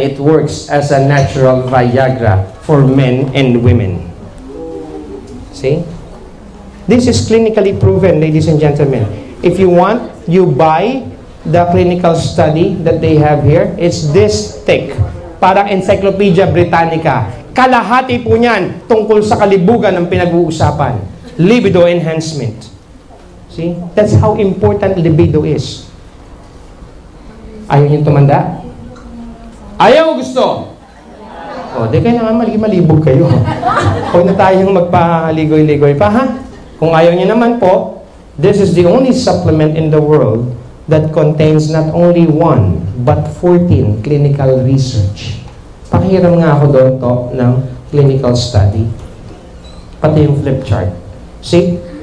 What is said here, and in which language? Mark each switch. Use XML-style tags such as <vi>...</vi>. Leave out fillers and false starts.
<en>It works as a natural Viagra for men and women. See? This is clinically proven, ladies and gentlemen. If you want, you buy the clinical study that they have here. It's this thick.</en> <tl>Parang</tl> <en>Encyclopedia Britannica.</en> <tl>Kalahati po niyan tungkol sa kalibugan ng pinag-uusapan.</tl> <en>Libido enhancement. See? That's how important libido is.</en> <tl>Ayaw niyo tumanda? Ayaw gusto? O, di kayo naman malibog kayo. Huwag na tayong magpaligoy-ligoy pa, ha? Kung ayaw niyo naman po,</tl> <en>this is the only supplement in the world that contains not only 1, but 14 clinical research.</en> <tl>Pakihiram nga ako doon to ng clinical study. Pati yung flip chart. See?</tl>